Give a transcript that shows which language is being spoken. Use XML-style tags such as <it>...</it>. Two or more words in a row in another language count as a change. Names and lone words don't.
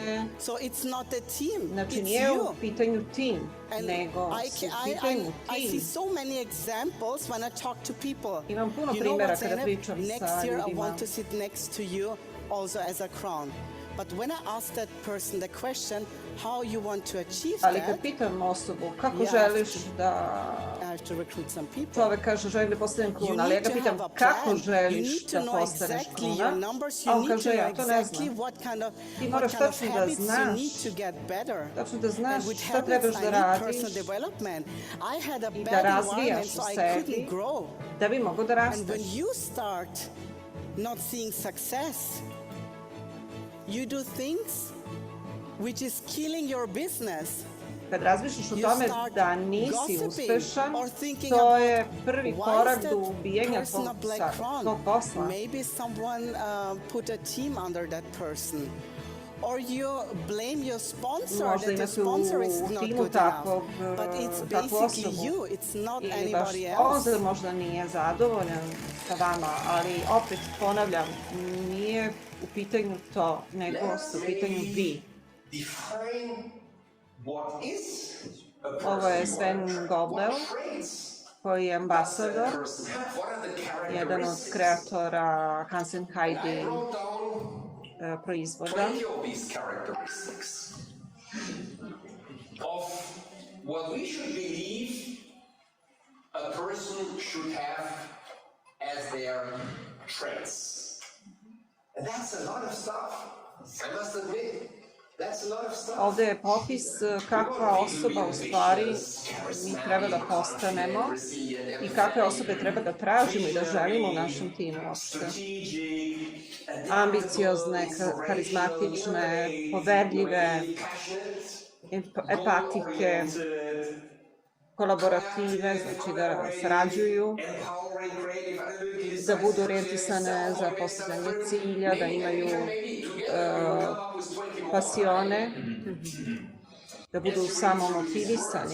<sr>Znači nije u pitanju tim, nego su u pitanju tim. Imam puno primjera kada pričam sa ljudima.</sr> <en>But when I ask that person the question, how you want to achieve</en> <sr>Ali kad pitam osobu kako želiš da čovek kaže želim da postanem kluna, ali ja ga pitam kako želiš da postaneš kluna, a on kaže ja to ne znam. Ti moraš tačno da znaš šta trebaš da radiš i da razvijaš u sebi da bi mogo da rasteš.</sr> <en>You do things which is killing your business.</en> <sr>Kad razmišljaš o tome da nisi uspešan, to je prvi korak do ubijanja tvog posla.</sr> <en>Maybe someone put a team under that person. Or you blame your sponsor that the sponsor is not good enough. But it's basically you, it's not anybody else.</en> <sr>Ili možda nije zadovoljan sa vama, ali opet ponavljam, nije u pitanju to, nego su u pitanju vi. Ovo je Sven Goldel, koji je ambasador, jedan od kreatora Hans & Heidi proizvoda.</sr> <en>Of what we should believe a person should have as their traits. And that's a lot of stuff. I must admit, that's a lot of stuff.</en> <sr>Ovde je popis kakva osoba u stvari mi treba da postanemo i kakve osobe treba da tražimo i da želimo u našem timu uopšte. Ambiciozne, karizmatične, poverljive, empatike, kolaborative, znači da sarađuju, da budu orijentisane za postizanje cilja, da imaju pasione, da budu samo motivisani.</sr>